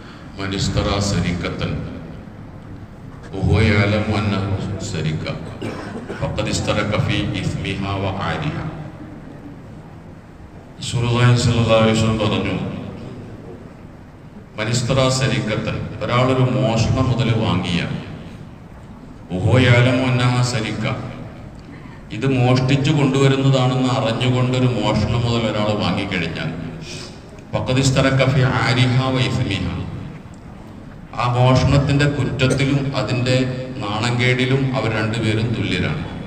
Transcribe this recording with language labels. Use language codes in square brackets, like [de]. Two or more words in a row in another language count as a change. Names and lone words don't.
[ar] من اشترى سرقة وهو يعلم أنه سرقة فقد اشترك في إثمها وعارها. رسول الله صلى الله عليه وسلم [ml] പറഞ്ഞു, [ar] من اشترى سرقة, [ml] ഒരാളൊരു മോഷണ മുതൽ വാങ്ങിയ, [ar] وهو يعلم أنها سرقة, [ml] ഇത് മോഷ്ടിച്ചു കൊണ്ടുവരുന്നതാണെന്ന് അറിഞ്ഞുകൊണ്ടൊരു മോഷണ മുതൽ ഒരാൾ വാങ്ങിക്കഴിഞ്ഞാൽ [ar] فقد اشترك في عارها و إثمها, [ml] ആ മോഷണത്തിന്റെ കുറ്റത്തിലും അതിൻ്റെ നാണംകേടിലും അവർ രണ്ടുപേരും തുല്യരാണ്.